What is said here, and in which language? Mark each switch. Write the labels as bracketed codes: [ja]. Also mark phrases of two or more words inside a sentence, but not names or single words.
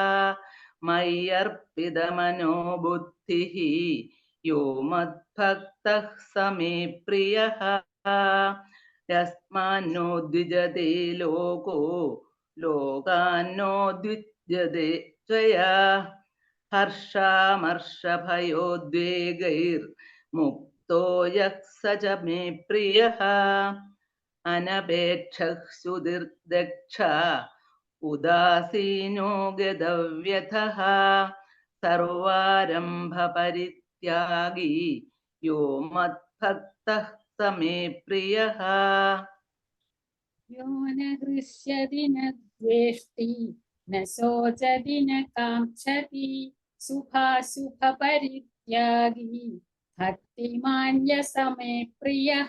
[sa] मय्यर्पितमनो बुद्धिः यो मद्भक्तः स मे प्रियः यस्मान्नो द्विजते लोको लोकान्नो द्विजते त्वया हर्षामर्षभयोद्वेगैर्मुक्तो यः स च मे प्रियः अनपेक्षः सुदीर्दक्ष उदासीनो गतव्यथः സർവാരംഭ പരിത്യാഗി യോ മദ്ഭക്തഃ സ മേ പ്രിയഃ. യോ ന ഹൃഷ്യതി ന ദ്വേഷ്ടി ന ശോചതി ന കാംക്ഷതി ശുഭാശുഭ പരിത്യാഗി ഭക്തിമാന്യ സമേ പ്രിയഃ.